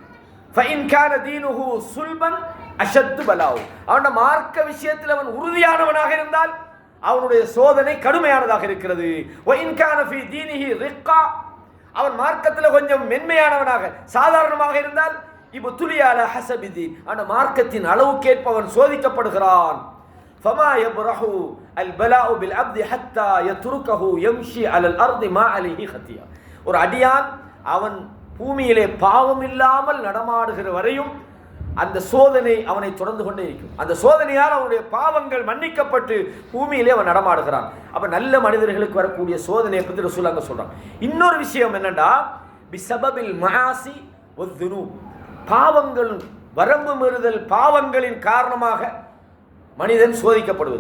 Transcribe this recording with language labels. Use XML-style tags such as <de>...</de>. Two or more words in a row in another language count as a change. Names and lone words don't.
<ta>அவனுடைய மார்க்க விஷயத்தில் அவன் உறுதியானவனாக இருந்தால் அவனுடைய சோதனை கடுமையானதாக இருக்கிறது. அவன் மார்க்கத்தில் கொஞ்சம் மென்மையானவனாக சாதாரணமாக இருந்தால்</ta> <ar>ابتلي على حسب دينه</ar> <ta>அவன் மார்க்கத்தின் அளவுக்கேற்ப அவன் சோதிக்கப்படுகிறான்.</ta> <ar>فما يبرح البلاء بالعبد حتى يتركه يمشي على الارض ما عليه خطيئة.</ar> <ta>ஒரு அடியான் அவன் பூமியிலே பாவம் இல்லாமல் நடமாடுகிற வரையும் அந்த சோதனை அவனை தொடர்ந்து கொண்டே இருக்கும். அந்த சோதனையால் அவனுடைய பாவங்கள் மன்னிக்கப்பட்டு பூமியிலே அவன் நடமாடுகிறான். அப்ப நல்ல மனிதர்களுக்கு வரக்கூடிய சோதனையை பற்றி ரசூலுல்லாஹ் சொல்றாங்க. இன்னொரு விஷயம் என்னன்னா</ta> <ar>بسبب المعاصي والذنوب,</ar> <ta>பாவங்கள் வரம்பு மீறுதல் பாவங்களின் காரணமாக மனிதன் சோதிக்கப்படுவது.</ta>